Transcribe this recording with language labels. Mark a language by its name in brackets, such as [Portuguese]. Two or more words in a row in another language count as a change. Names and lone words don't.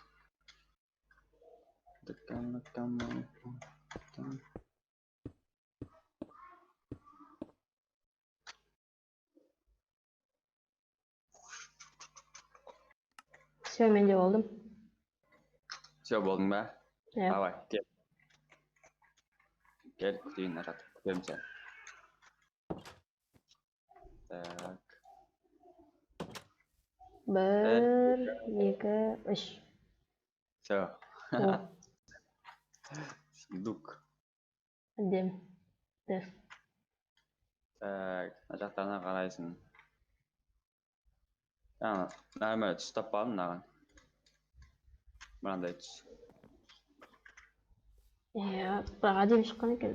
[Kazakh] Все, мен де болдым. Все, болдың ба? Иә. Давай, кел. Кел, күтейін, нарат. Күтемін сен. Так. 1, 2, 3. Все. О, Сундук. әдемі. Дәл. Так, мына жақтарына қарайсың. Нормально түс таппадым мынаған. Мынандай түс. Иә, бірақ әдемі шыққан екен.